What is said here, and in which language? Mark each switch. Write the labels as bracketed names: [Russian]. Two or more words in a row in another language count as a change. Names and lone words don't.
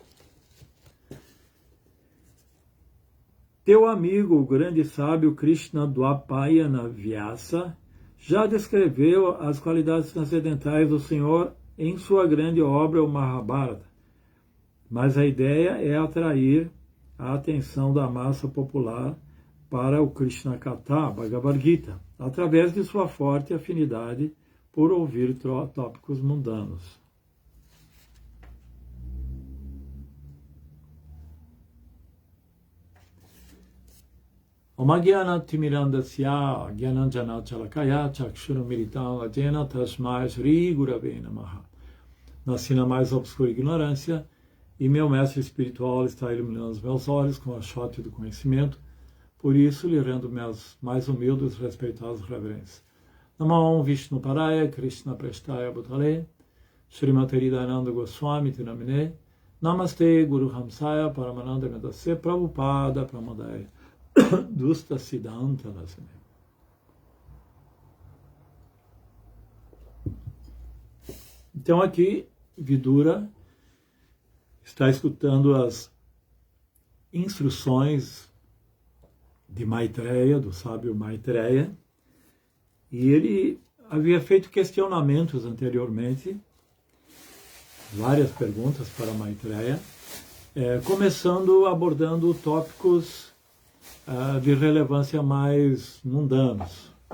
[Portuguese] Teu amigo, o grande sábio Krishna Dvaipayana Vyasa, já descreveu as qualidades transcendentais do Senhor em sua grande obra, o Mahabharata. Mas a ideia é atrair a atenção da massa popular para o [Sanskrit] Krishna Katha, [Portuguese] Bhagavad Gita, através de sua forte afinidade por ouvir tópicos mundanos. [Sanskrit] Omagyanam timirandasya gyananjana chalakaya chakshurumiritam ajena tasmai Shri Gurave Namaha. [Portuguese] Nasci na mais obscura ignorância, e meu mestre espiritual está iluminando os meus olhos com a chote do conhecimento, por isso lhe rendo meus mais humildes e respeitados reverências. [Sanskrit] Namo Vishnu Paraya Krishna Prestaya Bhutale Srimati Hridayananda Goswami Tinamine Namaste Guru Hamsaya Paramananda Medase Prabhupada Pramadaya Dusta Siddhanta Nasime. [Portuguese] Então aqui Vidura está escutando as instruções de Maitreya, do sábio Maitreya, e ele havia feito questionamentos anteriormente, várias perguntas para Maitreya, começando abordando tópicos de relevância mais mundanos.